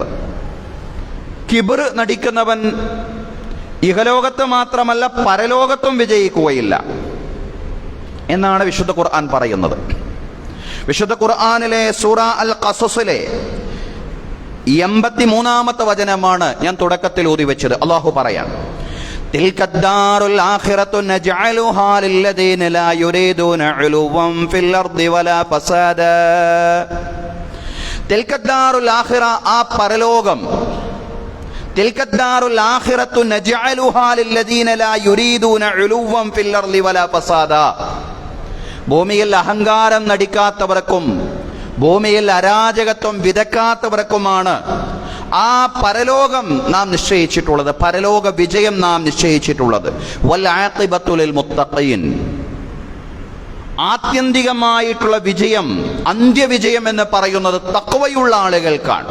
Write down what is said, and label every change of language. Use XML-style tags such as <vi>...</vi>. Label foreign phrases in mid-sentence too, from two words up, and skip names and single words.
<ml>കിബർ നടിക്കുന്നവൻ ഇഹലോകത്ത് മാത്രമല്ല പരലോകത്തും വിജയിക്കുകയില്ല എന്നാണ് വിശുദ്ധ ഖുർആൻ പറയുന്നത്. വിശുദ്ധ ഖുർആനിലെ സൂറ അൽ ഖസസിലെ 83-ാമത്തെ വചനമാണ് ഞാൻ തുടക്കത്തിൽ ഓതി വെച്ചത്. അല്ലാഹു പറയാൻ,</ml> <ar>تلك الدار الآخرة نجعلها للذين لا يريدون علوا في الأرض ولا فسادا. تلك الدار الآخرة</ar> <ml>ആ പരലോകം,</ml> <ar>تلك الدار الآخرة نجعلها للذين لا يريدون علوا في الأرض ولا فسادا.</ar> <ml>ഭൂമിയിൽ അഹങ്കാരം നടിക്കാത്തവർക്കും ഭൂമിയിൽ അരാജകത്വം വിതക്കാത്തവർക്കുമാണ് ആ പരലോകം നാം നിശ്ചയിച്ചിട്ടുള്ളത്, പരലോക വിജയം നാം നിശ്ചയിച്ചിട്ടുള്ളത്.</ml> <ar>والعاقبة للمتقين,</ar> <ml>ആത്യന്തികമായിട്ടുള്ള വിജയം, അന്ത്യവിജയം എന്ന് പറയുന്നത് തഖ്വയുള്ള ആളുകൾക്കാണ്.</ml>